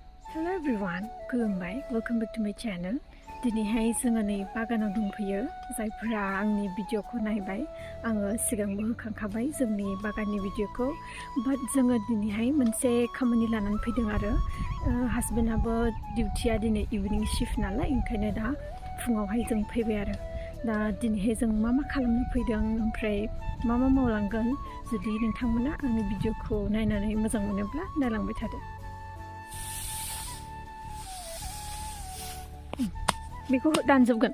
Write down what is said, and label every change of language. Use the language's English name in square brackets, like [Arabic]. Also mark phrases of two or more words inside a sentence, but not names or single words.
[English] Hello everyone, kulumbai. Welcome back to my channel. [Bodo] दिनैहाय जोङो नै बागानाव दंफैयो जायफोरा आंनि भिडिअखौ नायबाय आङो सिगांबो होखांखाबाय जोंनि बागाननि भिडिअखौ बाट जोङो दिनैहाय मोनसे खामानि लानानै फैदों आरो हासबेन्डआबो डिउटिया दिनै [English] evening shift [Bodo] नालाय ओंखायनो दा फुङावहाय जों फैबाय आरो दा दिनैहाय जों मा खालामनो फैदों ओमफ्राय मा मावलांगोन जुदि नोंथांमोना आंनि भिडिअखौ नायनानै मोजां मोनोब्ला नायलांबाय थादो बेखौ दानजोबगोन